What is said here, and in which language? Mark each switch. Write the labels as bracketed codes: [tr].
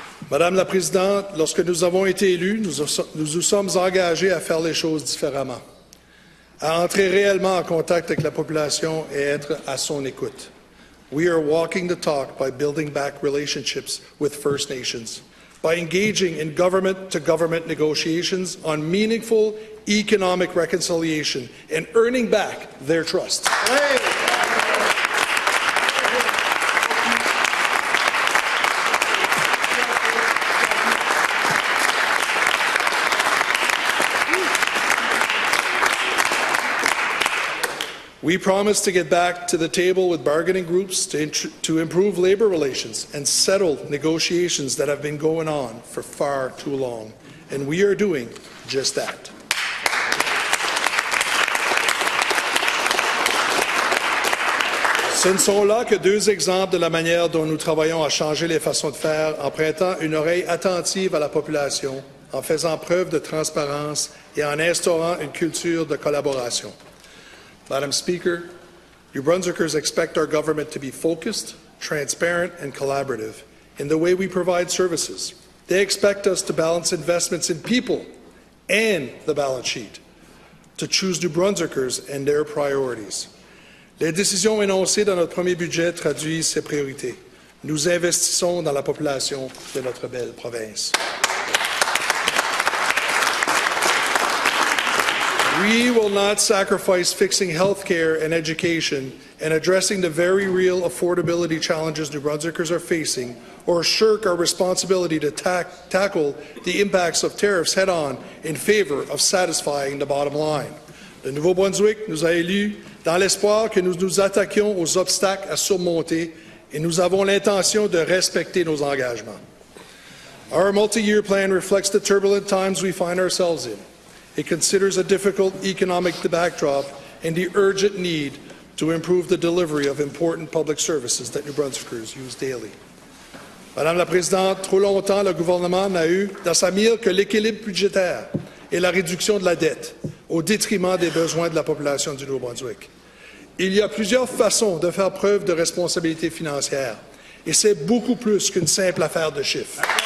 [fr] Madame la Présidente, lorsque nous avons été élus, nous nous sommes engagés à faire les choses différemment, à entrer réellement en contact avec la population et être à son écoute. [en] We are walking the talk by building back relationships with First Nations, by engaging in government-to-government negotiations on meaningful economic reconciliation and earning back their trust. We promise to get back to the table with bargaining groups to improve labour relations and settle negotiations that have been going on for far too long. And we are doing just that. [fr] Ce ne sont là que deux exemples de la manière dont nous travaillons à changer les façons de faire en prêtant une oreille attentive à la population, en faisant preuve de transparence et en instaurant une culture de collaboration. [en] Madam Speaker, New Brunswickers expect our government to be focused, transparent, and collaborative in the way we provide services. They expect us to balance investments in people and the balance sheet, to choose New Brunswickers and their priorities. [fr] Les décisions énoncées dans notre premier budget traduisent ces priorités. Nous investissons dans la population de notre belle province. [en] We will not sacrifice fixing health care and education and addressing the very real affordability challenges New Brunswickers are facing, or shirk our responsibility to tackle the impacts of tariffs head-on in favor of satisfying the bottom line. [fr] Le Nouveau-Brunswick nous a élus dans l'espoir que nous nous attaquions aux obstacles à surmonter, et nous avons l'intention de respecter nos engagements. [en] Our multi-year plan reflects the turbulent times we find ourselves in. It considers a difficult economic backdrop and the urgent need to improve the delivery of important public services that New Brunswickers use daily. [fr] Madame la Présidente, trop longtemps, le gouvernement n'a eu dans sa mire que l'équilibre budgétaire et la réduction de la dette, au détriment des besoins de la population du Nouveau-Brunswick. Il y a plusieurs façons de faire preuve de responsabilité financière, et c'est beaucoup plus qu'une simple affaire de chiffres.